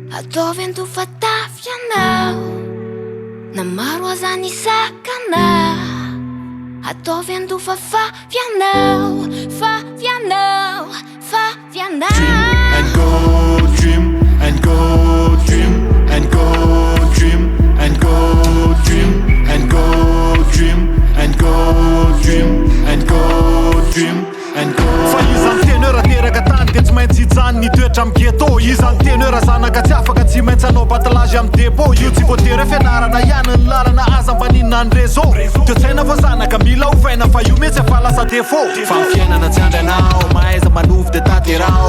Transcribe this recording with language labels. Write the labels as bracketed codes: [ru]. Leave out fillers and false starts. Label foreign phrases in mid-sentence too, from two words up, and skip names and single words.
[mg] Ataovy ando fatafianao, na maro aza ny sakana. Ataovy ando fafafianao, fafianao, fafianao. [en] And go dream, and go dream, and go dream, and go dream, and go dream, and go dream, and go dream, and go. [mg] Fa izany tenera teraka tany dia tsy maintsy hijanona ny toetra amin'ny ghetto. Izany tenera zanaka tsy afaka tsy maintsy hanao batalazy amin'ny dépôt. Io tsy voatery fianarana ihany ny lalana azam-baninina ny réseau. Teo tsaina fa zanaka mila ovaina fa io mihitsy efa lasa défaut. Fa ny fiainana tsy andranao mahaiza manovy dia taterao.